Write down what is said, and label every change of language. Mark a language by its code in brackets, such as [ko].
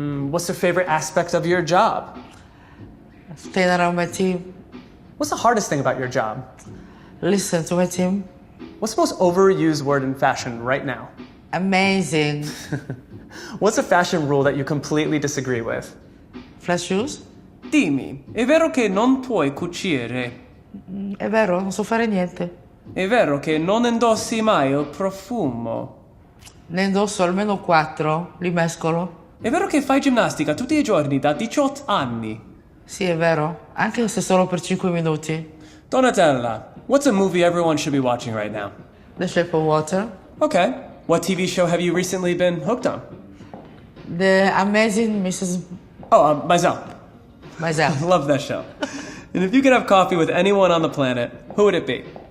[en] What's your favorite aspect of your job? Staying around my team. What's the hardest thing about your job? Listen to my team. What's the most overused word in fashion right now? Amazing. What's a fashion rule that you completely disagree with? Flat shoes? [it] Dimmi, è vero che non puoi cucire? È vero, non so fare niente. È vero che non indossi mai il profumo? Ne indosso almeno 4, li mescolo. È vero che fai ginnastica tutti i giorni da 18 anni? Sì, è vero, anche se solo per 5 minuti. [en] Donatella, what's a movie everyone should be watching right now? The Shape of Water. Okay. What TV show have you recently been hooked on? The Amazing Mrs. Oh, Maisel. Myself. Love that show. And if you could have coffee with anyone on the planet, who would it be?